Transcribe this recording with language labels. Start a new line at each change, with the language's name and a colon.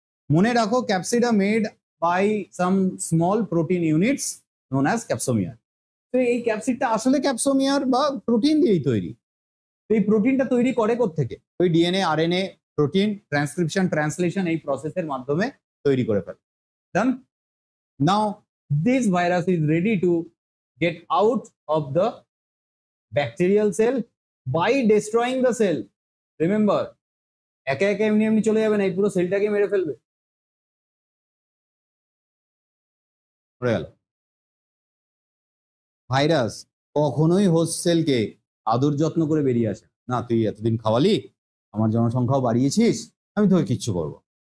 Bangla: মনে রাখো
English: Capsid are made by some small protein units known as capsomere.
Bangla: তো এই ক্যাপসিডটা আসলে ক্যাপসোমিয়ার বা প্রোটিন দিয়েই তৈরি। এই প্রোটিনটা তৈরি করে কোত্থেকে? ওই DNA RNA protein transcription translation এই প্রসেসের মাধ্যমে তৈরি করে ফেলে।
English: Done. Now this virus is ready to get out of the bacterial cell by destroying the cell.
Bangla: Remember, একে একে এমনি এমনি চলে যাবে না, এই পুরো সেলটাকে মেরে ফেলবে। ভাইরাস কখনোই হোস্ট সেলকে আদর যত্ন করে বেরিয়ে আসে না। তুই এতদিন খাওয়ালি, আমার জনসংখ্যাও বাড়িয়েছিস, আমি তোকে কিচ্ছু করবো।